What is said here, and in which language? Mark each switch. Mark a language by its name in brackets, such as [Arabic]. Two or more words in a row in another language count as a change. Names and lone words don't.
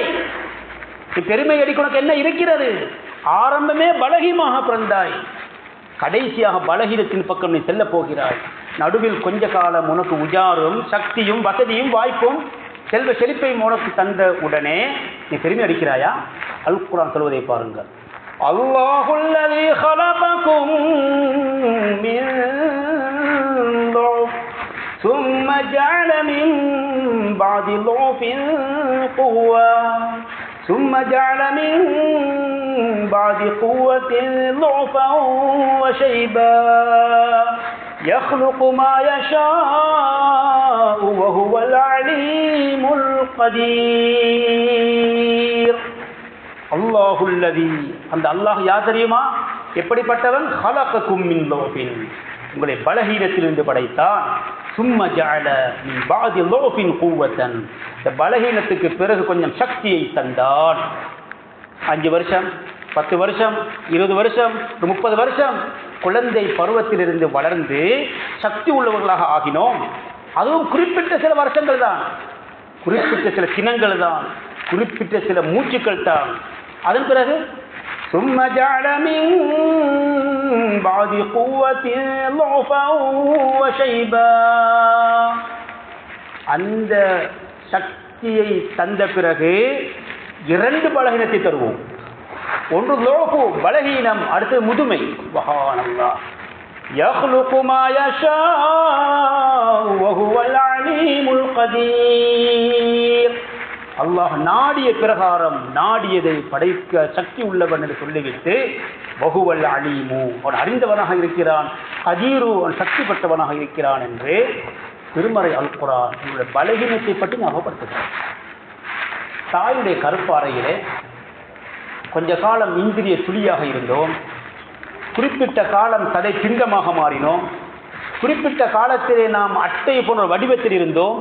[Tamil] பெருமை அடிக்க உனக்கு என்ன இருக்கிறது? ஆரம்பமே பலகீனமாக பிறந்தாய், கடைசியாக பலகீனத்தின் பக்கம் நீ செல்ல போகிறாய். நடுவில் கொஞ்ச காலம் உனக்கு உஜாரும், சக்தியும், வசதியும், வாய்ப்பும், செல்வ செழிப்பையும் உனக்கு தந்த உடனே நீ பெருமை அடிக்கிறாயா? அல் குர்ஆன் சொல்வதை பாருங்கள். [Arabic] அல்லாஹுல்லதீ خلقكم من ضعف ثم جعل من بعد ضعف قوة ثم جعل من بعد قوة ضعفا وشيبا يخلق ما يشاء وهو العليم القدير. [Tamil] அல்லாஹுல்லதீ, அந்த அல்லாஹ் யார் தெரியுமா? எப்படிப்பட்டவன்? [Arabic] خلقكم من ضعف, [Tamil] உங்களை பலகீனத்திலிருந்து படைத்தான். [Arabic] ثم جعل من بعد ضعفin قوة, [Tamil] இந்த பலகீனத்துக்கு பிறகு கொஞ்சம் சக்தியை தந்தான். 5 வருஷம், 10 வருஷம், 20 வருஷம், 30 வருஷம் குழந்தை பருவத்திலிருந்து வளர்ந்து சக்தி உள்ளவர்களாக ஆகினோம். அதுவும் குறிப்பிட்ட சில வருஷங்கள் தான், குறிப்பிட்ட சில தினங்கள் தான், குறிப்பிட்ட சில மூச்சுக்கள் தான். அதன் பிறகு [Arabic] ثم جعل من بعد قوة ضعفا وشيبا, [Tamil] அந்த சக்தியை தந்த பிறகு 2 பலகீனத்தை தருவோம். ஒன்று லோபு பலகீனம், அடுத்து முதுமை. சுப்ஹானல்லாஹ். [Arabic] يخلق ما يشاء وهو العليم القدير. [Tamil] அல்லாஹ் நாடிய பிரகாரம் நாடியதை படைக்க சக்தி உள்ளவன் என்று சொல்லிவிட்டு [Arabic] وهو العليم, [Tamil] அவன் அறிந்தவனாக இருக்கிறான், கதீரு, அவன் சக்தி பெற்றவனாக இருக்கிறான் என்று திருமறை அல் குர்ஆன் உங்களுடைய பலகீனத்தை பற்றி ஞாபகப்படுத்துகிறான். தாயுடைய கருப்பாறையிலே கொஞ்ச காலம் இந்திரிய துளியாக இருந்தோம், குறிப்பிட்ட காலம் தடை பிண்டமாக மாறினோம், குறிப்பிட்ட காலத்திலே நாம் அட்டை போன்ற வடிவத்தில் இருந்தோம்.